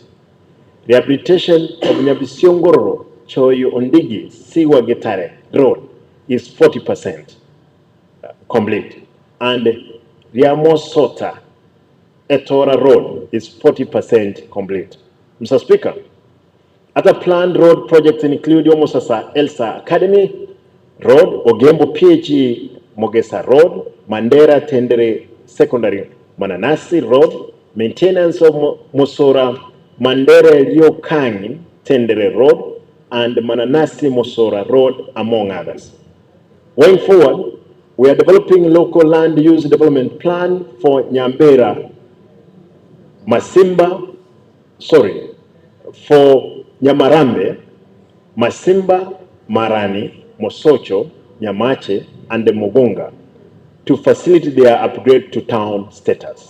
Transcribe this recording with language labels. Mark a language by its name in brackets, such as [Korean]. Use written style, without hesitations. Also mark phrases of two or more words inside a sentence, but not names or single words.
[English] Rehabilitation of Nyabisiongoro, Choyo Ondigi, Siwa Getare Road is 40% complete. And Riamosota, Etora Road is 40% complete. Mr. Speaker, other planned road projects include Omosasa Elsa Academy Road, Ogembo PHE Mogesa Road, Mandera Tendere Secondary Mananasi Road, maintenance of Mosora Mandere Liokangi Tendere Road, and Mananasi Mosora Road, among others. Going forward, we are developing local land use development plan for Nyambera, for Nyamarambe, Masimba, Marani, Mosocho, Nyamache, and the Mugunga to facilitate their upgrade to town status.